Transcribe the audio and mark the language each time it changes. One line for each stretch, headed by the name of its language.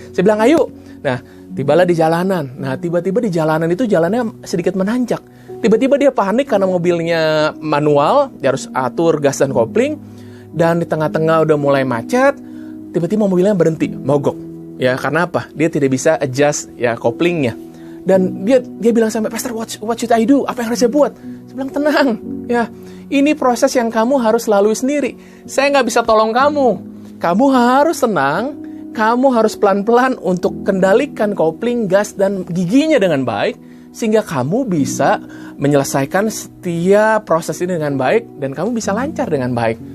Indonesian: Saya bilang, "Ayo." Nah, tibalah di jalanan. Nah, tiba-tiba di jalanan itu jalannya sedikit menanjak. Tiba-tiba dia panik karena mobilnya manual, dia harus atur gas dan kopling, dan di tengah-tengah udah mulai macet, tiba-tiba mobilnya berhenti, mogok. Ya, karena apa? Dia tidak bisa adjust ya koplingnya. Dan dia bilang sampai, "Pastor,
English: what should I do?
Indonesian: Apa yang harus saya buat?" Saya bilang, "Tenang, ya, ini proses yang kamu harus lalui sendiri. Saya nggak bisa tolong kamu. Kamu harus tenang, kamu harus pelan-pelan untuk kendalikan kopling, gas, dan giginya dengan baik, sehingga kamu bisa menyelesaikan setiap proses ini dengan baik, dan kamu bisa lancar dengan baik."